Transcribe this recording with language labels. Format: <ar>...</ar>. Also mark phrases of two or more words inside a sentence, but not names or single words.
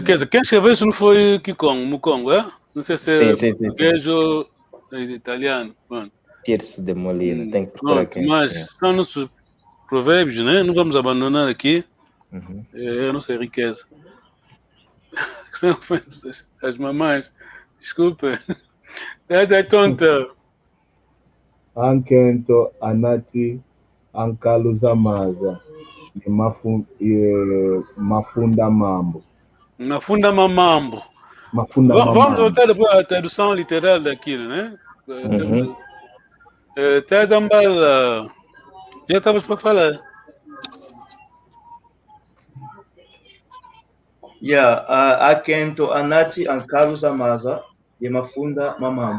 <pt>Quer dizer, quem escreveu isso não foi Mukongo, é? Não sei se é português ou italiano. Pronto. Tirso de Molina, tem que procurar quem. Mas são nossos provérbios, né? Não vamos abandonar aqui. Eu não sei, riqueza. São ofensas. As mamães, desculpa. É tonta.</pt> <kg>Ankento, Anati, Ankalo Zamaza, Mafunda Mambo. Mafunda Mamambo.</kg> <pt>Vamos voltar depois à tradução literal daquilo, né? Tadambala. Já estavas para falar.</pt> <kg>Akento, Anati, Ankalo Zamaza, Mafunda Mamambo.</kg>